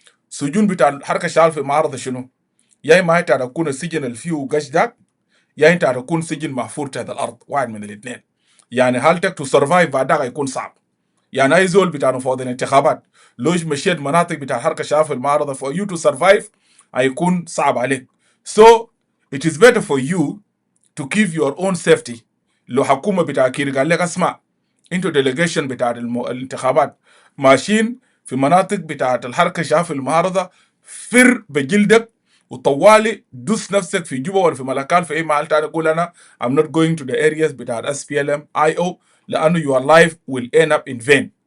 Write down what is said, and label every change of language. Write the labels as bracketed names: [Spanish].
[Arabic] سجون بتاع الحركة الشعبية في المعارضة شنو؟ يا إما أنت تكون السجن الفيو قشدك، يا أنت تكون سجن محفور تحت الأرض، واحد من الاثنين. يعني حالتك [English] to survive [Arabic] بعدها هيكون صعب. يعني أي زول بتاع مفوض الانتخابات لوش مشيت مناطق بتاع الحركة الشعبية في المعارضة [English] for you to survive [Arabic] هيكون صعب عليك. [English] So it is better for you to keep your own safety. [Arabic] لو حكومة بتاع كير قال لك اسمع انتوا ديليجيشن بتاع الانتخابات ماشيين في مناطق بتاعة الحركة الشعبية في المعارضة، فر بجلدك وطوالي دوس نفسك في جوبا ولا في ملكال في اي محل تاني، قول انا [English] I'm not going to the areas [Arabic] بتاع SPLM-IO لانه [English] your life will end up in vain.